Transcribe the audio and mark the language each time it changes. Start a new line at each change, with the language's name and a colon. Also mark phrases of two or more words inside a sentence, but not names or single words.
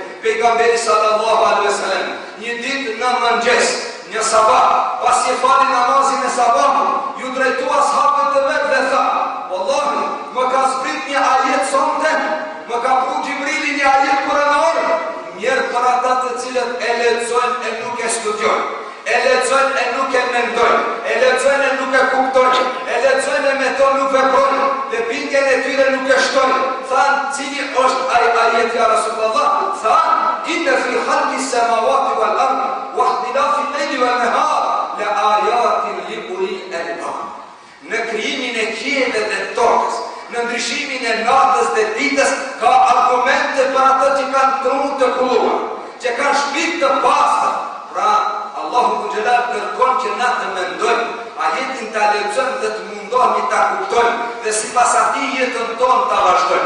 Albanian: Pejgamberi
Arabic: صلى الله عليه وسلم,
Albanian: një ditë në mëngjes, një sabah, pas je fali namazin e sabahut, ju drejtua ashabëve të vetë dhe tha, wallahi, më ka zbrit një ajet sonte, më ka pru Gjibrili një ajet kuranor, njerë për ata të cilët e lexojnë e nuk e studiojnë, e lexojnë e nuk e mendojnë, e lexojnë e nuk e kuptojnë, e lexojnë e me to nuk veprojnë, dhe bindjen e tyre nuk e shtojnë. Thanë, cili është ai ajet
Arabic: يا رسول الله?
Albanian: Thanë,
Arabic: إن في خلق السماوات والأرض واختلاف الليل والنهار لآيات لأولي الألباب.
Albanian: Në krijimin e qiellit dhe tokës, në ndryshimin e natës dhe ditës, ka argumente për ato që kanë trunu të kulluar, që kanë shpirt të pastër. Pra, Allahu të Gjellar kërkon që na të mendojmë, ajetin të lexojmë dhe të mundohemi ta kuptojmë, dhe sipas atij jetën tonë ta vazhdojmë.